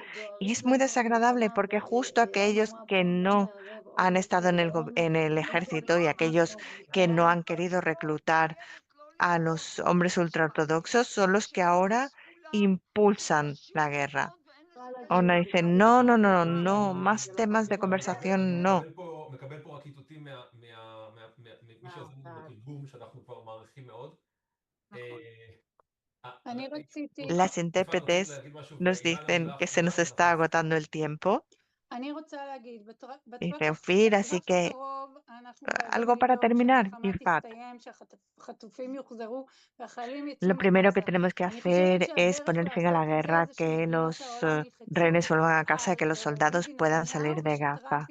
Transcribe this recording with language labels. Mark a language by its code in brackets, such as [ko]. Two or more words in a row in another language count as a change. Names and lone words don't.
[es] Y es muy desagradable porque justo aquellos que no han estado en el ejército y aquellos que no han querido reclutar a los hombres ultraortodoxos son los que ahora impulsan la guerra. Ona dice, no, no, no, no, más temas de conversación, no. [he] מקבל פה רק איתותים ממי שעוזר לנו בתרגום, שאנחנו כבר מעריכים מאוד. [es] Las [he] יפעת, רצית [es] intérpretes [he] להגיד משהו [es] nos [he] ואילנה [es] dicen que se [he] מילה [es] nos [he] אחרונה [es] está [he] ואנחנו [es] agotando el tiempo. Dice Ofir, así que algo para terminar, Irfat. Lo primero que tenemos que hacer es poner fin a la guerra, que los rehenes vuelvan a casa, que los soldados puedan salir de Gaza.